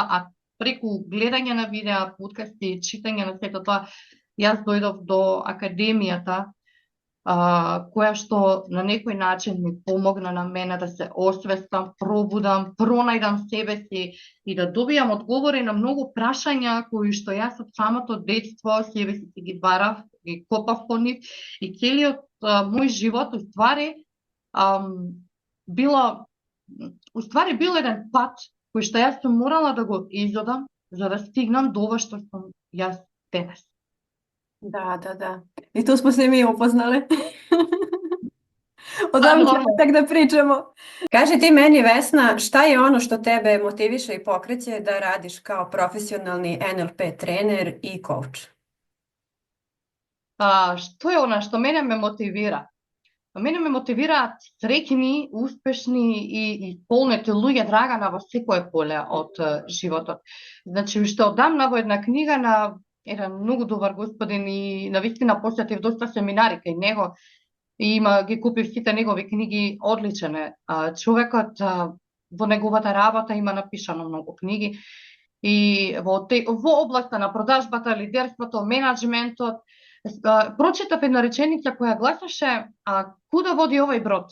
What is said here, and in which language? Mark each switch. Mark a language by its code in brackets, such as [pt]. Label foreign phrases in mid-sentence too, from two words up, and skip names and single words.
[mk] а преку гледање на видеа, подкасти, читање на сето тоа, јас дојдов до академијата, која што на некој начин ми помогна на мене да се освестам, пробудам, пронајдам себе си и да добијам одговори на многу прашања кои што јас од самото детство себе си ги барав, ги копав по нив и целиот мој живот бил еден пат кој што јас сум морала да го изодам за да стигнам до ова што сум јас денес. [sr] Да. И tu smo se mi upoznale. O tome ćemo tek da pričamo. Kaži ti meni, Vesna, šta je ono što tebe motiviše i pokreće da radiš kao profesionalni NLP trener i coach? [mk] Што е она што мене ме мотивира? Мене ме мотивираат среќни, успешни и исполнети луѓе, Драгана, во секое поле од животот. Значи, што одамна во една книга на еден многу добар господин и навистина посетив доста семинари кај него и ги купив сите негови книги, одличен е човекот, во неговата работа има напишано многу книги и во областа на продажбата, лидерството, менаџментот, прочитав една реченица која гласеше куда води овој брод?